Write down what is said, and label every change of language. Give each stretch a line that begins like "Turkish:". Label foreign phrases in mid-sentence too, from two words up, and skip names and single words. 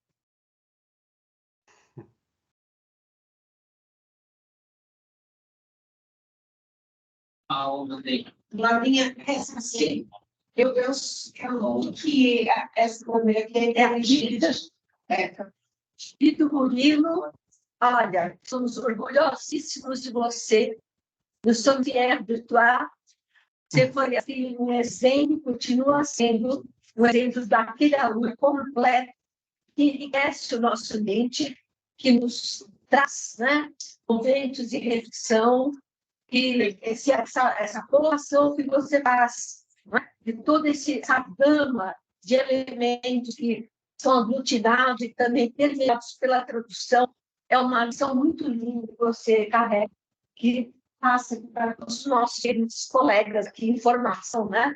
Portuguese: Laurinha, essa sim. Eu que essa mulher é a vida. E do Murilo, olha, somos orgulhosíssimos de você.
French: Nous sommes fiers de toi.
Portuguese: Você foi assim, um exemplo, continua sendo um exemplo daquele aluno completo que enriquece o nosso mente, que nos traz, né, momentos de reflexão, e essa colação que você faz, né, de toda essa gama de elementos que são aglutinados e também permeados pela tradução, é uma lição muito linda que você carrega, que passa para os nossos queridos colegas aqui em formação, né?